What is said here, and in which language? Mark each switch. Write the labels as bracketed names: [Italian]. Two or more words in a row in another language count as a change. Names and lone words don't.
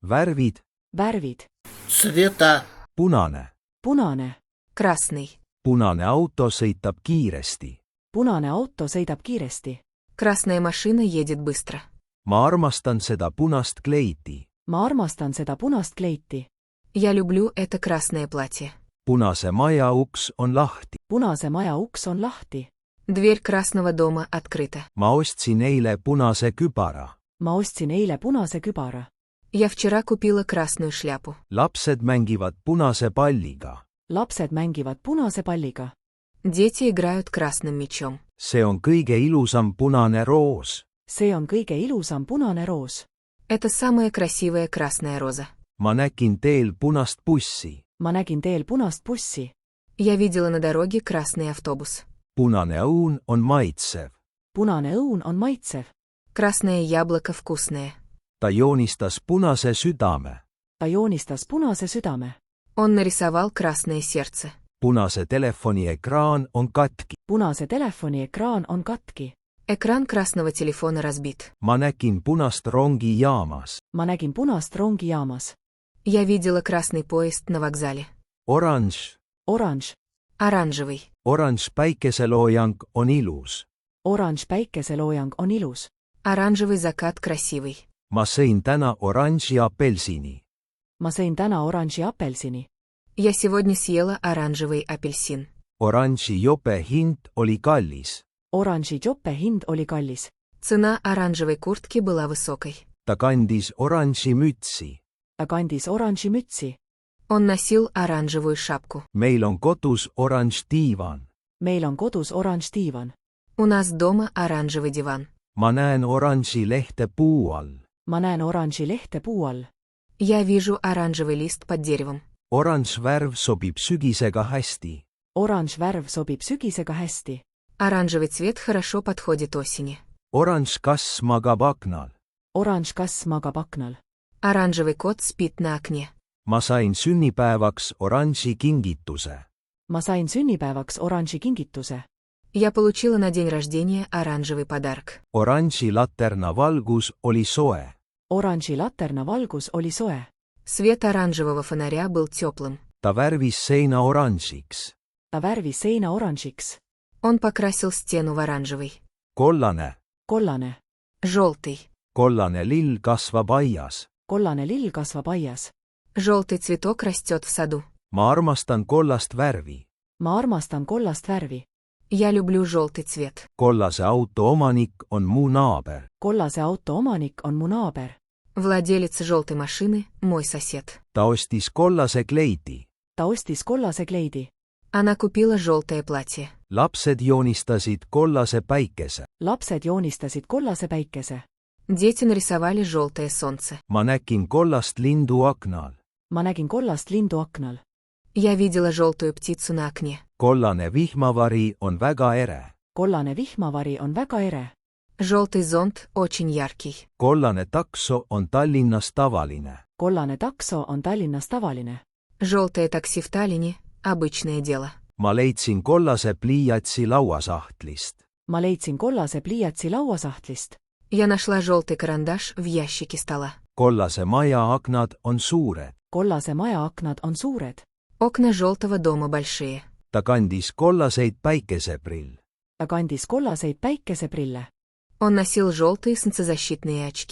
[Estonian] Värvid. Värvid. [Russian] Цвета. [Estonian] Punane. Punane. [Russian] Красный. [Estonian] Punane auto sõitab kiiresti. Punane auto sõidab kiiresti. [Russian] Красная машина едет быстро. [Estonian] Ma armastan seda punast kleiti. Ma armastan seda punast kleiti. [Russian] Я люблю это красное платье. [Estonian] Punase maja uks on lahti. Punase maja uks on lahti. [Russian] Dверь красного дома открыта. [Estonian] Ma ostsin eile punase kübara. Ma ostsin eile punase kübara. [Russian] Я вчера купила красную шляпу. [Estonian] Lapsed mängivad punase palliga. Lapsed mängivad punase palliga. [Russian] Дети играют красным мячом. [Estonian] See on kõige ilusam punane roos. See on kõige ilusam punane roos. [Russian] Это самая красивая красная роза. [Estonian] Ma nägin teel punast bussi. Ma nägin teel punast bussi. [Russian] Я видела на дороге красный автобус. [Estonian] Punane õun on maitsev. Punane õun on maitsev. [Russian] Красное яблоко вкусное. [Estonian] Ta joonistas punase südame. Ta joonistas punase südame. [Russian] Он нарисовал красное сердце. [Estonian] Punase telefoni ekraan on katki. Punase telefoni ekraan on katki. [Russian] Экран красного телефона разбит. [Estonian] Ma nägin punast rongi jaamas. Ma nägin punast rongi jaamas. [Russian] Я видела красный поезд на вокзале. [Estonian] Oranž. Oranž. [Russian] Оранжевый. [Estonian] Oranž päikeseloojang on ilus. Oranž päikeseloojang on ilus. [Russian] Оранжевый закат красивый. [Estonian] Ma sõin täna oranži apelsini. Ma sõin täna oranži apelsini. [Russian] Я сегодня съела оранжевый апельсин. [Estonian] Oranži jope hind oli kallis. Oranži jope hind oli kallis. [Russian] Цена оранжевой куртки была высокой. [Estonian] Ta kandis oranži mütsi. Ta kandis oranži mütsi. [Russian] Он носил оранжевую шапку. [Estonian] Meil on kodus oranž diivan. Meil on kodus oranž diivan. [Russian] У нас дома оранжевый диван. [Estonian] Ma näen oranži lehte puu all. Ma näen oranži lehte puu all. [Russian] Я вижу оранжевый лист под деревом. [Estonian] Oranž värv sobib sügisega hästi. Oranž värv sobib sügisega hästi. [Russian] Оранжевый цвет хорошо подходит осени. [Estonian] Oranž kass magab aknal. Oranž kass magab aknal. [Russian] Оранжевый кот спит на окне. [Estonian] Ma sain sünnipäevaks oranži kingituse. Ma sain sünnipäevaks oranži kingituse. [Russian] Я получила на день рождения оранжевый подарок. [Estonian] Oranži laterna valgus oli soe. Oranži laterna valgus oli soe. [Russian] Свет оранжевого фонаря был теплым. [Estonian] Ta värvis seina oranžiks. Ta värvis seina oranžiks. [Russian] Он покрасил стену в оранжевый. [Estonian] Kollane. Kollane. [Russian] Желтый. [Estonian] Kollane lill kasvab aias. Kollane lill kasvab aias. [Russian] Желтый цветок растет в саду. [Estonian] Ma armastan kollast värvi. Ma armastan kollast värvi. [Russian] Я люблю желтый цвет. [Estonian] Kollase auto omanik on mu naaber. Kollase auto omanik on mu naaber. [Russian] Vладелец желтой машины – мой сосед. [Estonian] Ta ostis kollase kleidi. Ta ostis kollase kleidi. [Russian] Она купила желтое платье. [Estonian] Lapsed joonistasid kollase päikese. Lapsed joonistasid kollase päikese. [Russian] Дети нарисовали желтое солнце. [Estonian] Ma nägin kollast lindu aknal. Ma nägin kollast lindu aknal. [Russian] Я видела желтую птицу на окне. [Estonian] Kollane vihmavari on väga ere. Kollane vihmavari on väga ere. [Russian] Желтый зонт очень яркий. [Estonian] Kollane takso on Tallinnas tavaline. Kollane takso on Tallinnas tavaline. [Russian] Желтое такси в Таллине – обычное дело. [Estonian] Ma leidsin kollase pliiatsi lauasahtlist. Ma leidsin kollase pliiatsi lauasahtlist. [Russian] Я нашла желтый карандаш в ящике стола. [Estonian] Kollase maja aknad on suured. Kollase maja aknad on suured. [Russian] Окна желтого дома большие. [Estonian] Ta kandis kollaseid päikeseprill. Ta kandis kollaseid päikeseprille. [Russian] Он носил желтые солнцезащитные очки.